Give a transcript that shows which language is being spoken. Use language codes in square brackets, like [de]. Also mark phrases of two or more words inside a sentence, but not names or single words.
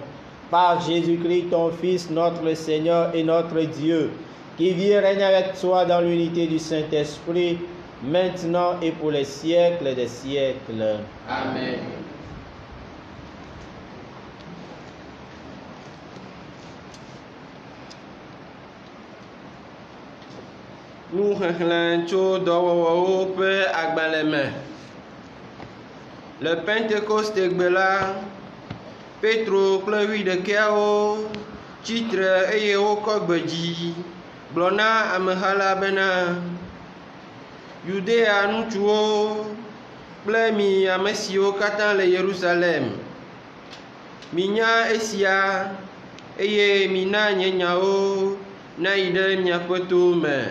[fr] Par Jésus-Christ, ton Fils, notre Seigneur et notre Dieu, qui vit et règne avec toi dans l'unité du Saint-Esprit, maintenant et pour les siècles des siècles. Amen. [ee] Nous xexlẽ tso dɔwɔwɔwo ƒe agbalẽ me. Le Pentecosté gbe la, Petro kple 11 tsitre eye wokɔ gbe dzi gblɔ na ameha la bena, Yudea ŋutsuwo kple mi ame siwo katã le Yerusalem, minya esia eye mina nye nyawo nayi ɖe miaƒe towo me.